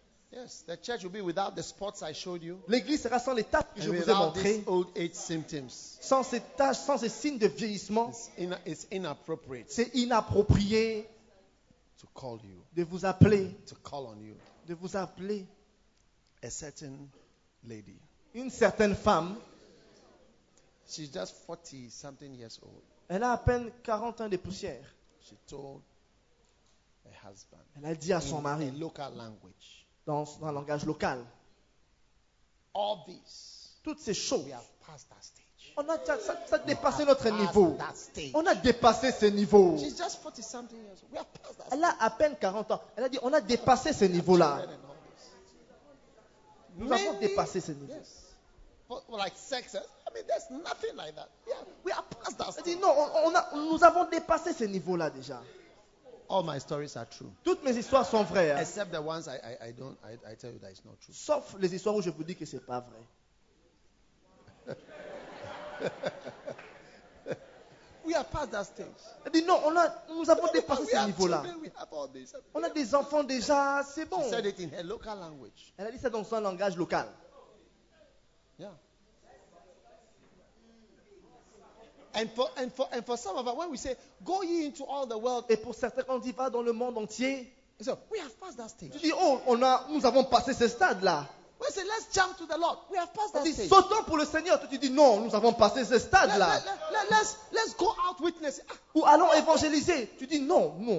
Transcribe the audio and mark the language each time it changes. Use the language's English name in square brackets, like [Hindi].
[English] Yes, the church will be without the spots I showed you. [French] L'église sera sans les taches que [English] and [French] je vous ai montrées. [English] Without old age symptoms, [French] sans ces taches, sans ces signes de vieillissement. [English] It's inappropriate. [French] C'est inapproprié. [English] To call you. [French] De vous appeler. [English] To call on you. [French] De vous appeler. [English] A certain lady. [French] Une certaine femme. [English] She's just 40 something years old. [French] Elle a à peine 40 ans de poussière. [English] She told her husband. [French] Elle a dit à son mari. [English] In a local language. [French] Dans un langage local. [English] All this. [French] Toutes ces choses. [English] We have passed that stage. [French] On a ça dépassé notre niveau. On a dépassé ce niveau. [English] She's just 40 something years old. We have passed that. [French] Elle a à peine 40 ans. Elle a dit on a dépassé ce niveau là. Nous [English] Maybe, [French] avons dépassé ce niveau. [English] Yes. But like success, I mean, there's nothing like that. Yeah, we are past that. [French] Elle dit non, nous avons dépassé ce niveau là déjà. [English] All my stories are true. [French] Toutes mes histoires sont vraies. [English] Except the ones I tell you that it's not true. [French] Sauf les histoires où je vous dis que c'est pas vrai. [English] We are past that stage. [French] Elle dit non, nous avons dépassé ce niveau là. On a des enfants déjà, c'est bon. [English] She said it in her local language. [French] Elle a dit ça dans son langage local. [English] Yeah. And for some of us, when we say, "Go ye into all the world," [French] et pour certains on dit va dans le monde entier. [English] So we have passed that stage. [French] Tu dis oh nous avons passé ce stade là. [English] We say let's jump to the Lord. We have passed that [French] dit, [English] stage. [French] Sautons pour le Seigneur. Tu dis non nous avons passé ce stade là. [English] Let's go out witnessing. [French] Ou allons évangéliser. Tu dis non.